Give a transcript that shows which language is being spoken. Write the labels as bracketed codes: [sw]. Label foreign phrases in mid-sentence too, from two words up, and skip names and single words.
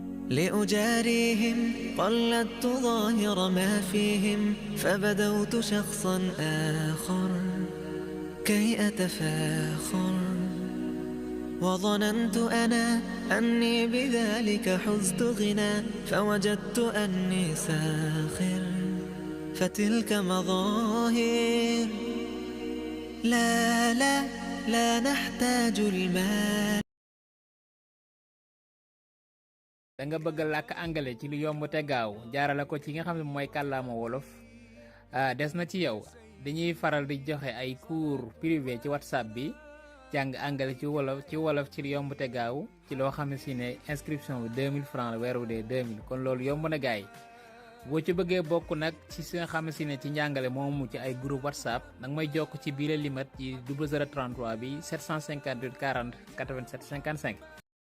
[ar] لأجاريهم قلدت ظاهر ما فيهم فبدوت شخصا آخر كي أتفاخر وظننت أنا أني بذلك حزت غنى فوجدت أني ساخر فتلك مظاهر لا لا لا نحتاج المال. [wo] da nga bëgg làkk anglais ci lu yomb te gaaw jaarale ko ci nga xam ne mooy kàllaama wolof des na ci yow dañuy faral di joxe ay [fr] cours privé [wo] ci whatsapp bi jàng anglais ci wolof ci lu yomb te gaaw ci loo xam ne si ne inscription bi 2000 francs la weer wu dee 2000 kon loolu yomb na gaay boo ci bëggee bokk nag ci si nga xam ne si ne ci njàngale moomu ci ay groupe whatsapp nag may jokk ci biir limat ci 0033 bi 758 40 87 55